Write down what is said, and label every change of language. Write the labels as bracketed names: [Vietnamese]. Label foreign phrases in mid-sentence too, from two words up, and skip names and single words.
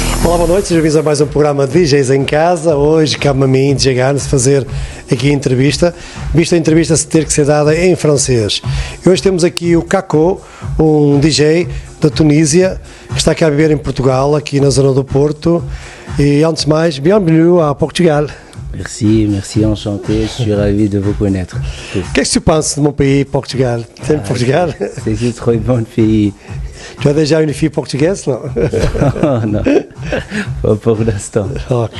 [Portuguese] Olá, boa noite, sejam bem-vindos a mais um programa de DJs em casa. Hoje cabe-me a mim, DJ Gans, fazer aqui a entrevista, visto a entrevista ter que ser dada em francês. E hoje temos aqui o Kako, um DJ da Tunísia, que está aqui a viver em Portugal, aqui na zona do Porto. E antes de mais, [French] bienvenue à Portugal. Merci, enchanté, je suis ravi de vous connaître. Qu'est-ce que tu penses de mon pays, Portugal? Tu aimes Portugal? C'est un très bon pays. Tu as déjà une fille portugaise, non? Non, pas pour l'instant. Ok.